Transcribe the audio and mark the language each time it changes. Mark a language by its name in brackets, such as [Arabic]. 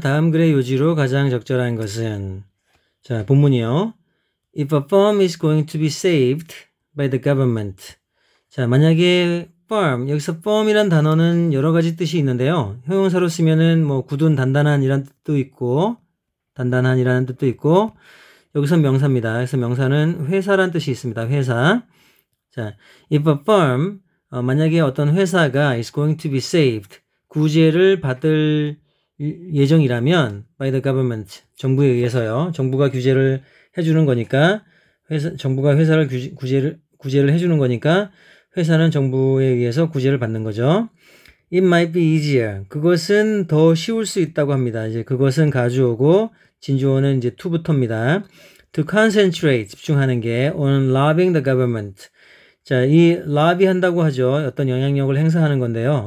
[Korean] 다음 글의 요지로 가장 적절한 것은 자, 본문이요. [English] If a firm is going to be saved by the government. [Korean] 자, 만약에 firm, 여기서 firm이란 단어는 여러 가지 뜻이 있는데요. 형용사로 쓰면은 뭐 굳은 단단한이라는 뜻도 있고 단단한이라는 뜻도 있고 여기서 명사입니다. 그래서 명사는 회사란 뜻이 있습니다. 회사. 자, [English] if a firm [Korean] 만약에 어떤 회사가 [English] is going to be saved [Korean] 구제를 받을 예정이라면 [English] by the government [Korean] 정부에 의해서요. 정부가 규제를 해주는 거니까 정부가 회사를 구제를 해주는 거니까 회사는 정부에 의해서 구제를 받는 거죠. [English] It might be easier. [Korean] 그것은 더 쉬울 수 있다고 합니다. 이제 그것은 가주어고 진주어는 이제 to부터입니다. [English] To concentrate [Korean] 집중하는 게 [English] on lobbying the government. [Korean] 자, 이 lobby 한다고 하죠. 어떤 영향력을 행사하는 건데요.